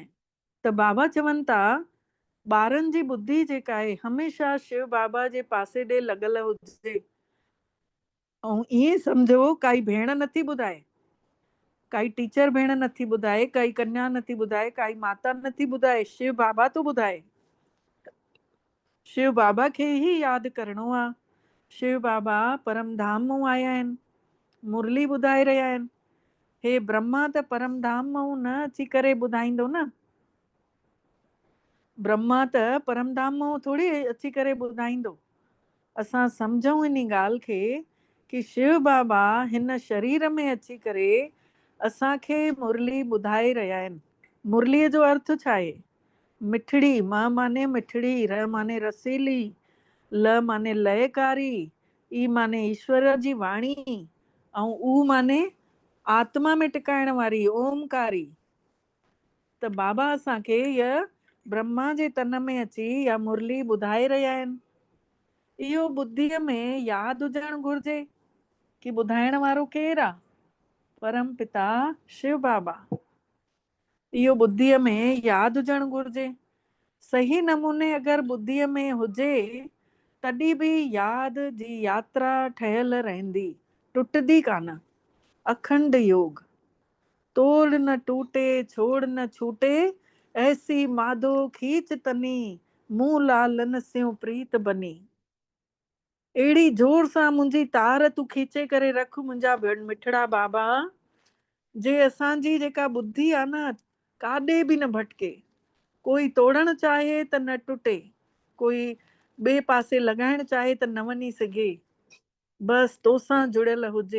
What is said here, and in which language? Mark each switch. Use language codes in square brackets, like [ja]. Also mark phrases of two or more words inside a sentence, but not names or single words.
[sd] त बाबा चवनि था ॿारनि जी बुद्धि जेका आहे हमेशह शिव बाबा जे पासे ॾे लॻल हुजे। ऐं ईअं सम्झो काई भेण नथी ॿुधाए, काई टीचर भेण नथी ॿुधाए, काई कन्या नथी ॿुधाए, काई माता नथी ॿुधाए, शिव बाबा थो ॿुधाए। शिव बाबा खे ई यादि करिणो आहे। शिव बाबा परम धाम मां आया आहिनि, मुरली ॿुधाए रहिया आहिनि। हे ब्रह्मा त परम धाम मां न अची करे ॿुधाईंदो न। ब्रह्मा त परम धाम मां थोड़ी अची करे ॿुधाईंदो। असां सम्झूं इन ॻाल्हि खे कि शिव बाबा हिन शरीर में अची करे असांखे मुरली ॿुधाए रहिया आहिनि। मुरलीअ जो अर्थ छा आहे? मिठड़ी, म माने मिठड़ी, र माने रसीली, ल माने लयकारी, ई माने ईश्वर जी वाणी, ऐं ऊ माने आत्मा में टिकाइण वारी, ओमकारी। त बाबा असांखे इहा ब्रह्मा जे तन में अची या मुरली ॿुधाए रहिया आहिनि। इहो बुद्धीअ में यादि हुजणु घुर्जे कि ॿुधाइण वारो केरु आहे? परम पिता शिव बाबा। इहो बुद्धीअ में यादि हुजणु घुर्जे। सही नमूने अगरि बुद्धीअ में हुजे तॾहिं बि यादि जी यात्रा ठहियल रहंदी, टुटंदी कान। अखंड योग। [hi] तोड़ न टूटे, छोड़ न छूटे, ऐसी माधो खींच तनी, मुंह लालन स्यों प्रीत बनी। [sd] अहिड़ी जोर सां मुंहिंजी तार तूं खींचे करे रख मुंहिंजा मिठड़ा बाबा, जे असांजी जेका बुद्धि आहे न काॾे बि न भटके। कोई तोड़ण चाहे त न टुटे, कोई ॿिए पासे लॻाइण चाहे त न वञी सघे, बसि तोसां जुड़ियल हुजे।